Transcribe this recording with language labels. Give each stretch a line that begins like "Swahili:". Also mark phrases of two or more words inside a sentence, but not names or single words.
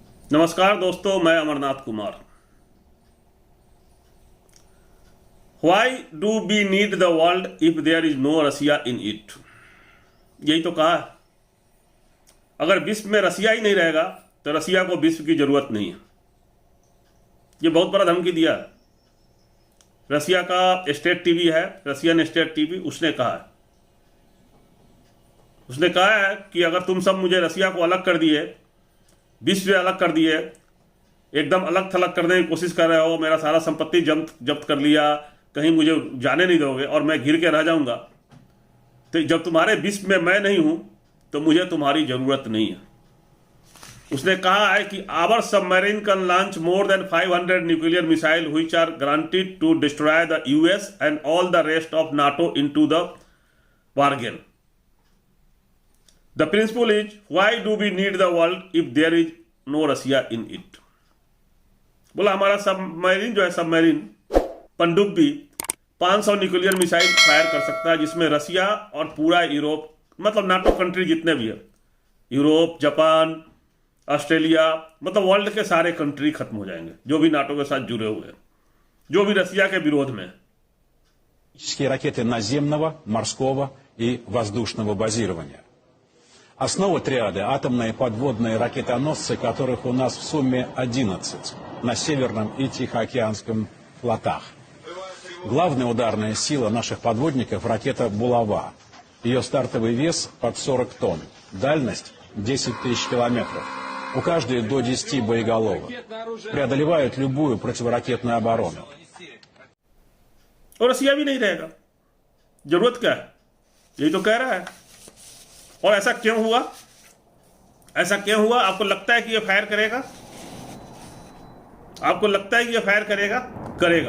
Hindi: नमस्कार दोस्तों, मैं अमरनाथ कुमार।
English: Why do we need the world if there is no Russia in it?
Hindi: यही तो कहा है। अगर विश्व में रसिया ही नहीं रहेगा तो रसिया को विश्व की जरूरत नहीं है। ये बहुत बड़ा धमकी दिया है। रसिया का
English: state TV
Hindi: है,
English: Russian state TV,
Hindi: उसने कहा है कि अगर तुम सब मुझे रसिया को अलग कर दिए, विश्व से अलग कर दिए, एकदम अलग थलग करने की कोशिश कर रहे हो, मेरा सारा संपत्ति जब्त कर लिया, कहीं मुझे जाने नहीं दोगे और मैं घिर के रह जाऊंगा, तो जब तुम्हारे विश्व में मैं नहीं हूं तो मुझे तुम्हारी जरूरत नहीं है। उसने कहा है कि
English: our submarine can launch more than 500 nuclear missile which are granted to destroy the US and all the rest of NATO into the bargain. The principle is, why do we need the world if there is no Russia in it?
Hindi: बोला हमारा सबमरीन जो है, सबमरीन पनडुब्बी 500
English: nuclear missile fire
Hindi: कर सकता है, जिसमें रसिया और पूरा यूरोप, मतलब नाटो कंट्री जितने भी है, यूरोप, जापान, ऑस्ट्रेलिया, मतलब वर्ल्ड के सारे कंट्री खत्म हो जाएंगे जो भी नाटो के साथ जुड़े हुए हैं, जो भी रसिया के विरोध में है।
Russian: रакеты наземного, морского и воздушного базирования. Основа триады – атомные подводные ракетоносцы, которых у нас в сумме 11 на Северном и Тихоокеанском флотах. Главная ударная сила наших подводников – ракета «Булава». Ее стартовый вес под 40 тонн, дальность 10 тысяч километров. У каждой до 10 боеголовок. Преодолевают любую противоракетную оборону.
Hindi: और रसिया भी नहीं रहेगा, जरूरत क्या है, यही तो कह रहा है। और ऐसा क्यों हुआ? आपको लगता है कि ये फायर करेगा? आपको लगता है कि ये फायर करेगा।